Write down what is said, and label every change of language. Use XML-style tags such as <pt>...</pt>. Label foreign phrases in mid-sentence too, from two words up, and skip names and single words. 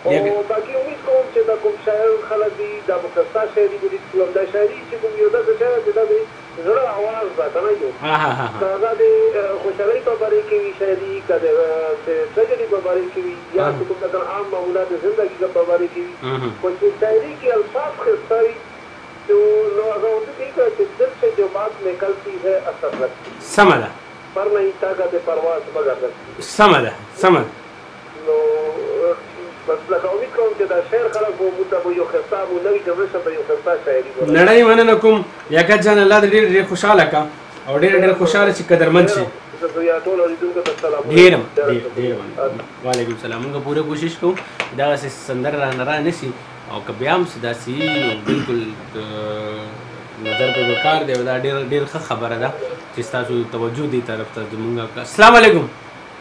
<ps>او باقي امید کوم چې دا کوم شاعر خلک دي دا به که ستا شاعري ولید کړم دا شاعري چې کوم یو داسې شی ده چې دا د زړه اواز ده که نه یو که هغه د خوشحالۍ په باره کې وي شاعري که د ټرجډي په باره کې وي یا چې کوم دا عام معمولات زندګي په باره کې وي خو چې شاعري کې الفاظ ښایسته وي نو هغه ورته کوي چې</ps> <ur>دل سے جو بات نکلتی ہے اثر رکھتی</ur> <ps>سمه ده</ps> <ur>پر نہیں طاقت پرواز مگر رکھتی</ur> <ps>سمه ده نو بس لکه امید کوم چې دا شعر خلک به موږ ته به یو ښایسته مو نوي جنریشن به یو ښایسته شاعري نړۍ مننه کوم یاکت جان الله دې ډېر خوشحاله کا او ډېر خوشحاله چې قدرمند شي ټول اورېدونکو ته سلام ډېر وعلیکم السلام موږ پوره کوشش کوو دغسې سندره را نه شي او که بیا هم داسې نو بلکل نظر په کار دی دا ډېر ښه خبره ده چې ستاسو توجه دې طرف ته زموږ السلام علیکم</ps>